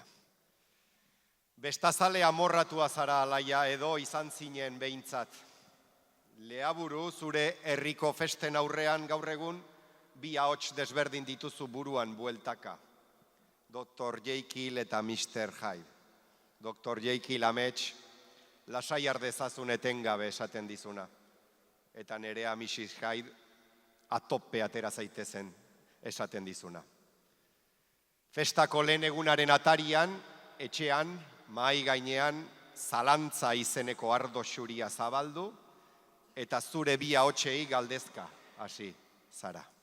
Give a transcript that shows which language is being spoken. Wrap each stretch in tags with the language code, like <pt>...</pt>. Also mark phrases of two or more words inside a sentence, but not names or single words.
<eu>Bestazale amorratua zara Alaia edo izan zinen behintzat. Leaburu zure herriko festen aurrean gaur egun bi ahots desberdin dituzu buruan bueltaka. Dr. Jekyll eta Mr. Hyde. Dr. Jekyll amets, lasai ardezazun etengabe esaten dizuna. Eta nerea Mrs. Hyde atope atera zaitezen esaten dizuna. Festako lehen egunaren atarian, etxean, mahai gainean, zalantza izeneko ardo xuria zabaldu, eta zure bi ahotsei galdezka, hasi, zara.</eu>